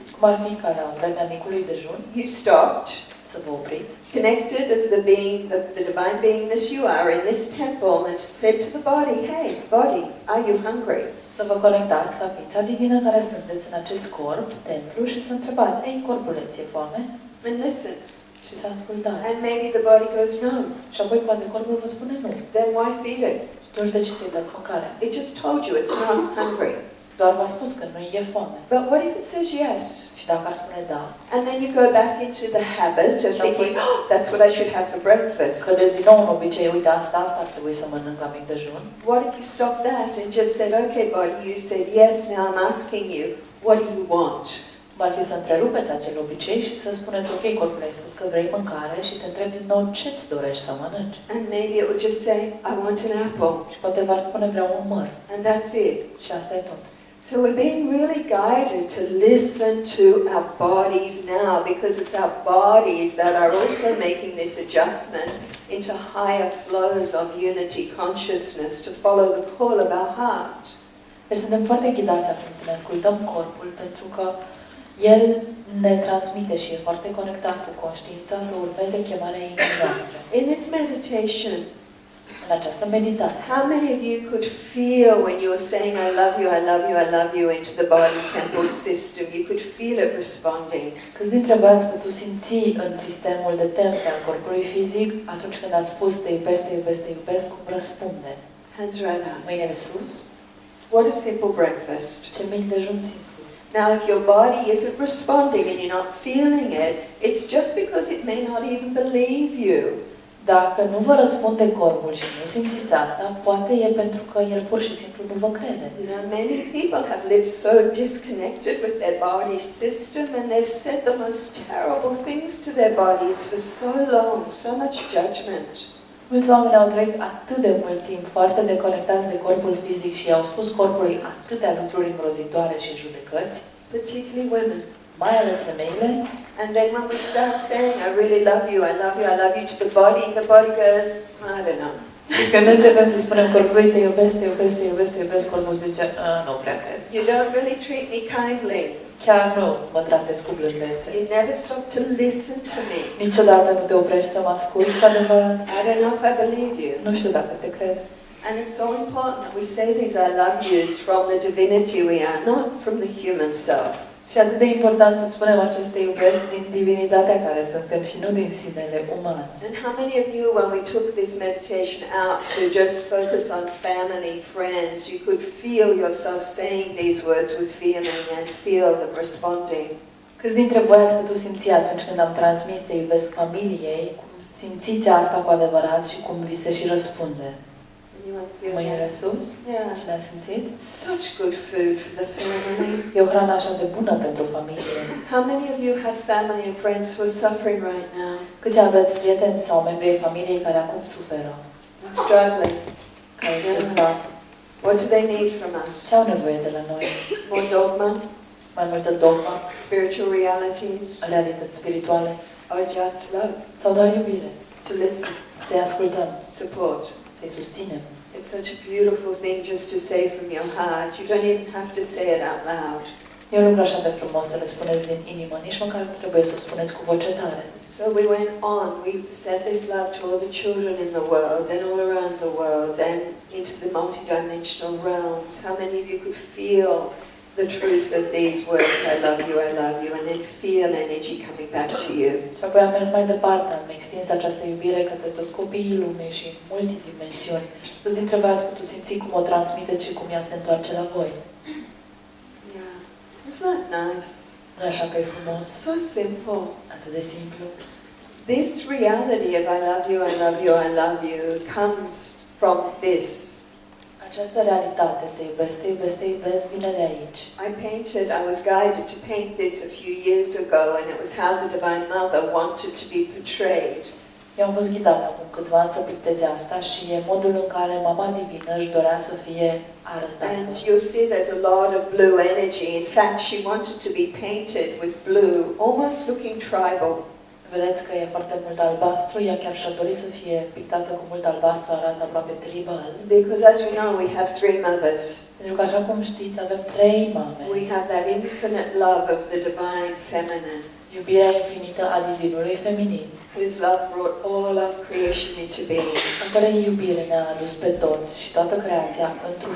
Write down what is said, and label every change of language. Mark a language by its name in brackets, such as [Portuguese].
[Romanian] Cum ar fi ca la vremea micului dejun [English] you stopped, [Romanian] să vă opriți, [English] connected as the being, the divine beingness you are in this temple, and said to the body, hey, body, are you hungry? [Romanian] să vă conectați ca ființa divină care sunteți în acest corp, templu, și să întrebați, ei, corpule, ți-e foame? [English] And listen. [Romanian] Și să ascultați. [English] And maybe the body goes, no. [Romanian] Și apoi poate corpul vă spune nu. [English] Then why feed it? [Romanian] Atunci de ce să-i dați mâncare? [English] It just told you it's not hungry. [Romanian] Doar v-a spus că nu e foame. [English] But what if it says yes? [Romanian] Și dacă ar spune da, [English] And then you go back into the habit of thinking, oh, that's what I should have for breakfast. [Romanian] cădeți din nou în obicei, uite, asta ar trebui să mănânc la mic dejun. [English] What if you stop that and just said, okay, body, you said yes, now I'm asking you, what do you want? [Romanian] Ar fi să întrerupeți acel obicei și să spuneți, ok, corpul, ai spus că vrei mâncare și te întreb din nou ce-ți dorești să mănânci. [English] And maybe it would just say, I want an apple. [Romanian] Și poate v-ar spune vreau un măr. [English] And that's it. [Romanian] Și asta e tot. [English] So we're being really guided to listen to our bodies now, because it's our bodies that are also making this adjustment into higher flows of unity consciousness to follow the call of our heart. [Romanian] Deci suntem foarte ghidați acum să ne ascultăm corpul, pentru că el ne transmite și e foarte conectat cu conștiința să urmeze chemarea inimii noastre. [English] In this meditation, [Romanian] În această meditație, [English] how many of you could feel when you were saying, I love you, I love you, I love you, into the body temple system, you could feel it responding? [Romanian] câți dintre voi ați putut simți în sistemul de temple al corpului fizic, atunci când ați spus te iubesc, te iubesc, te iubesc, cum răspunde? [English] Hands right up. [Romanian] Mâinile sus? [English] What a simple breakfast. [Romanian] Ce mic dejun simplu. [English] Now, if your body isn't responding and you're not feeling it, it's just because it may not even believe you. [Romanian] Dacă nu vă răspunde corpul și nu simțiți asta, poate e pentru că el pur și simplu nu vă crede. [English] You know, many people have lived so disconnected with their body system, and they've said the most terrible things to their bodies for so long, so much judgment. [Romanian] Mulți oameni au trăit atât de mult timp foarte deconectați de corpul fizic și i-au spus corpului atâtea lucruri îngrozitoare și judecăți, [English] Particularly women. [Romanian] mai ales femeile. [English] And then when we start saying, I really love you, I love you, I love you to the body goes, I don't know. [Romanian] Și când începem să spunem corpului te iubesc, te iubesc, te iubesc, te iubesc, corpul zice, nu prea cred. [English] You don't really treat me kindly. [Romanian] Chiar nu mă tratezi cu blândețe. [English] You never stop to listen to me. [Romanian] Niciodată nu te oprești să mă asculți cu adevărat. [English] I don't know if I believe you. [Romanian] Nu știu dacă te cred. [English] And it's so important that we say these I love yous from the divinity we are, not from the human self. [Romanian] Și atât de important să spunem aceste iubesc din divinitatea care suntem și nu din sinele uman. [English] And how many of you, when we took this meditation out to just focus on family, friends, you could feel yourself saying these words with feeling and feel them responding? [Romanian] Câți dintre voi ați putut simți atunci când am transmis te iubesc familiei, cum simțiți asta cu adevărat și cum vi se și răspunde? [English] Anyone feel [Romanian] Mâinile [English] that? [Romanian] sus? [English] Yeah. [Romanian] Și ne-a simțit? [English] Such good food for the family. [Romanian] E o hrană așa de bună pentru familie. [English] How many of you have family and friends who are suffering right now [Romanian] Câți aveți prieteni sau membri ai familiei care acum suferă, [English] and struggling? [Romanian] care se zbat? [English] What do they need from us? [Romanian] Ce au nevoie de la noi? [English] More dogma, [Romanian] Mai multă dogma, [English] spiritual realities, [Romanian] realități spirituale [English] or just love? [Romanian] sau doar iubire? [English] To listen, [Romanian] Să-i ascultăm, [English] support. [Romanian] să-i susținem. [English] It's such a beautiful thing just to say from your heart. You don't even have to say it out loud. [Romanian] E un lucru așa de frumos să le spuneți din inimă, nici măcar nu trebuie să o spuneți cu voce tare. [English] So we went on. We said this love to all the children in the world, then all around the world, then into the multidimensional realms. How many of you could feel the truth of these words, I love you, and then feel energy coming back to you. [Romanian] Și apoi am mers mai departe, am extins această iubire către toți copiii lumii și în multidimensiuni. Toți dintre voi ați putut simți cum o transmiteți și cum ea se întoarce la voi. [English] Yeah. Isn't that nice? [Romanian] Nu așa că e frumos? [English] So simple. [Romanian] Atât de simplu. [English] This reality of I love you, I love you, I love you comes from this. [Romanian] Această realitate, te iubesc, vine de aici. [English] I was guided to paint this a few years ago, and it was how the Divine Mother wanted to be portrayed. [Romanian] Eu am fost ghidată acum câțiva ani să picteze asta și e modul în care Mama Divină își dorea să fie arătată. [English] And you'll see there's a lot of blue energy. In fact, she wanted to be painted with blue, almost looking tribal. [Romanian] Vedeți că e foarte mult albastru, ea chiar și-a dorit să fie pictată cu mult albastru, arată aproape tribal. [English] Because as you know, we have 3 mothers. [Romanian] Pentru că așa cum știți, avem 3 mame. [English] We have that infinite love of the divine feminine, [Romanian] Iubirea infinită a divinului feminin, [English] whose love brought all of creation into being. [Romanian] în care iubire ne-a adus pe toți și toată creația într-o